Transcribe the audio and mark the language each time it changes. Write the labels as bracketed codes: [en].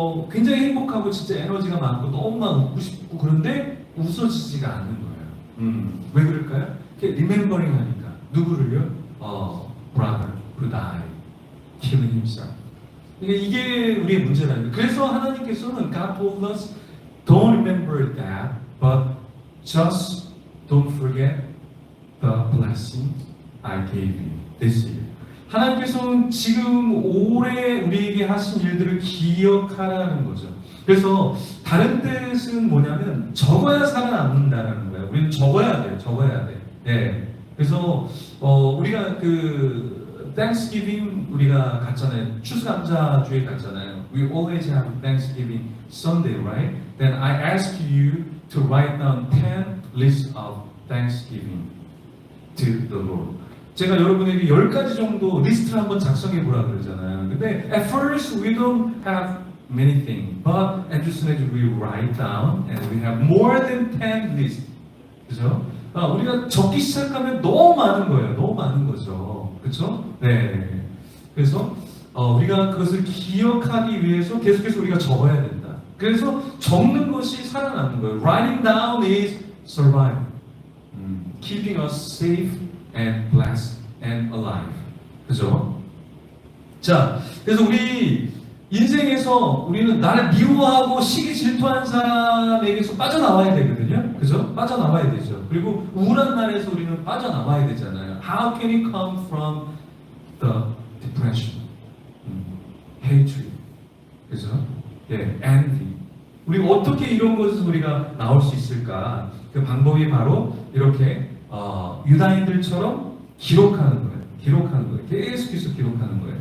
[ko] 굉장히 행복하고 진짜 에너지가 많고 너무 막 웃고 싶고 그런데 웃어지지가 않는 거예요. 왜 그럴까요? 리멤버링 하니까 누구를요? [en] brother who died, killing himself. [ko] 이게 우리의 문제라는 거예요. 그래서 하나님께서는 [en] God told us, don't remember that, but just don't forget the blessing I gave you this year. [ko] 하나님께서는 지금 올해 우리에게 하신 일들을 기억하라는 거죠. 그래서 다른 뜻은 뭐냐면 적어야 살아남는다는 거예요. 우리는 적어야 돼요. 적어야 돼. 네. 그래서 우리가 그 Thanksgiving 우리가 갔잖아요. 추수감사주에 갔잖아요. [en] We always have Thanksgiving Sunday, right? Then I ask you to write down 10 lists of Thanksgiving to the Lord. [ko] 제가 여러분에게 10가지 정도 리스트를 한번 작성해 보라 그러잖아요. [en] 근데 at first we don't have many things, but as soon as we write down and we have more than 10 lists, 그죠? [ko] 우리가 적기 시작하면 너무 많은 거예요. 너무 많은 거죠. 그렇죠? 네. 그래서 우리가 그것을 기억하기 위해서 계속해서 우리가 적어야 된다. 그래서 적는 것이 살아남는 거예요. [en] Writing down is survival. Keeping us safe and blessed and alive. [ko] 그죠? 자, 그래서 우리 인생에서 우리는 나를 미워하고 시기 질투하는 사람에게서 빠져나와야 되거든요. 그죠? 빠져나와야 되죠. 그리고 우울한 날에서 우리는 빠져나와야 되잖아요. [en] How can you come from the depression, hatred, 그죠? 예, envy. [ko] 우리 어떻게 이런 것에서 우리가 나올 수 있을까? 그 방법이 바로 이렇게 유다인들처럼 기록하는 거예요. 기록하는 거예요. 계속해서 기록하는 거예요.